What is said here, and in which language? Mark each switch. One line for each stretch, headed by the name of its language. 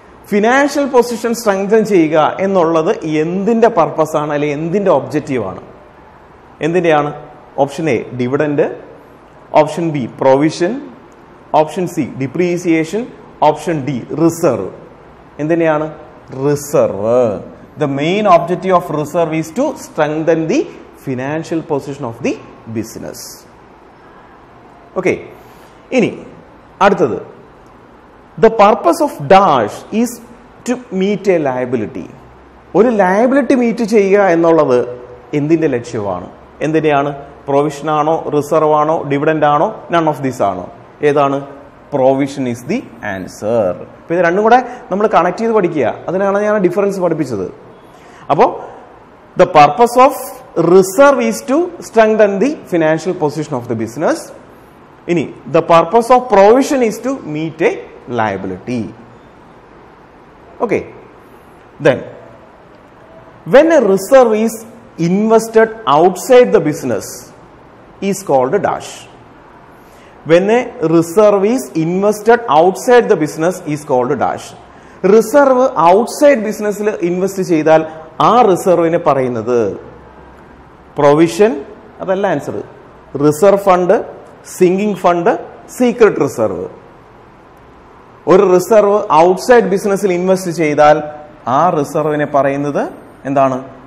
Malayalam: Financial position strengthen ചെയ്യുക എന്നുള്ളത് എന്തിന്റെ പർപ്പസ് ആണ് അല്ലെങ്കിൽ എന്തിന്റെ ഒബ്ജക്റ്റീവ് ആണ്? എന്തിന്റെയാണ്? Option A dividend, option B provision, option C depreciation, option D reserve. എന്തിനെയാണ്? Reserve.
English: The main objective of reserve is to strengthen the financial position of the business. Okay.
Malayalam: ഇനി അടുത്തത്,
English: the purpose of dash is to meet a liability.
Malayalam: ഒരു liability meet ചെയ്യുക എന്നുള്ളത് എന്തിന്റെ ലക്ഷ്യമാണ്? എന്തിനെയാണ്? Provision ആണോ, റിസർവ് ആണോ, ഡിവിഡൻഡ് ആണോ, നൺ ഓഫ് ദീസ് ആണോ? ഏതാണ്?
English: Provision is the answer.
Malayalam: അപ്പൊ ഇത് രണ്ടും കൂടെ നമ്മൾ കണക്ട് ചെയ്ത് പഠിക്കുക. അതിനാണ് ഞാൻ ഡിഫറൻസ് പഠിപ്പിച്ചത്. അപ്പോൾ
English: The purpose of reserve is to strengthen the financial position of the business. ഇനി the purpose of provision is to meet a liability. Okay. Then when a reserve is invested outside the business is called a dash. When a reserve is invested outside the business is called a dash. Reserve outside business invest
Malayalam: ചെയ്താൽ ആ റിസർവിനെ പറയുന്നത് provision, അതല്ല answer. Reserve fund, sinking fund, secret reserve. ഒരു reserve outside ബിസിനസ്സിൽ invest ചെയ്താൽ ആ റിസർവിനെ പറയുന്നത് എന്താണ്?